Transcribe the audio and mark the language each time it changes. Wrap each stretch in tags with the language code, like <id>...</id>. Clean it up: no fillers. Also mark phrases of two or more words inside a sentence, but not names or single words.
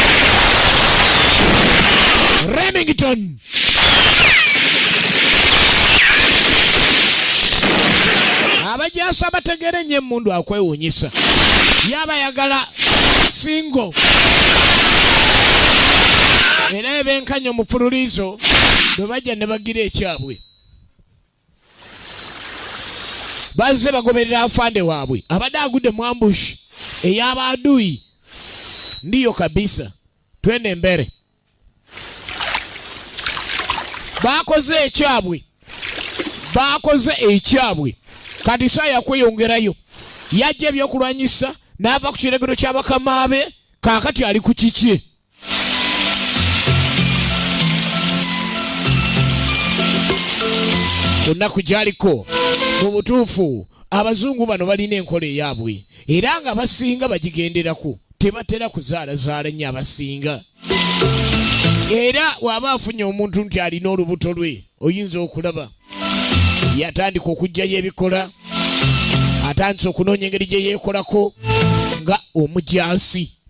<lg>Remington abajasa bategere nnyo emundu akwewuunyisa yaba yagala singo era ebenkanya omufululizo bwe bajja ne bagira ekyabwe bazze bagoberera afande waabwe abadde agudde mu ambush ey'abaadui</lg> <sw>ndiyo kabisa twende mbere</sw> <lg>bakoze ekyabwe kati saa yakweyongerayo yajja ebyokulwanyisa n'ava ku kiregero ky'abakama be kaakati ali ku kiki ku nnaku gy'aliko mu butuufu abazungu bano balina enkola eyaabwe era nga basinga bagigenderako tebatera kuzaalazaala nnyo abasinga era waba afunye omuntu nti alina olubuto lwe oyinza okulaba yatandika okugjayo ebikola atandise okunoonya engeri gye yeekolako nga omujaasi</lg>